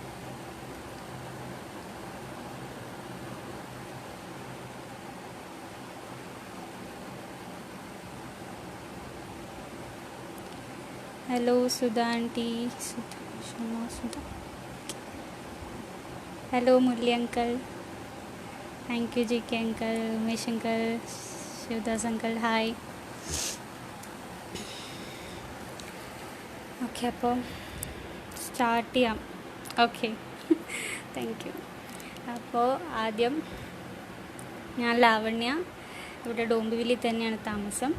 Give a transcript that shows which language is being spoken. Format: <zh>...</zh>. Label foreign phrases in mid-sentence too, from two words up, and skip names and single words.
<en>Hello Sudha aunty, Sudha, hello Murali uncle, thank you GK uncle, Umesh uncle, Shivdas uncle hi.</en> <ml>ഓക്കെ, അപ്പോൾ സ്റ്റാർട്ട് ചെയ്യാം.</ml> <en>Okay, thank you.</en> <ml>അപ്പോൾ ആദ്യം ഞാൻ ലാവണ്യ, ഇവിടെ ഡോംബിവിലിൽ തന്നെയാണ് താമസം.</ml>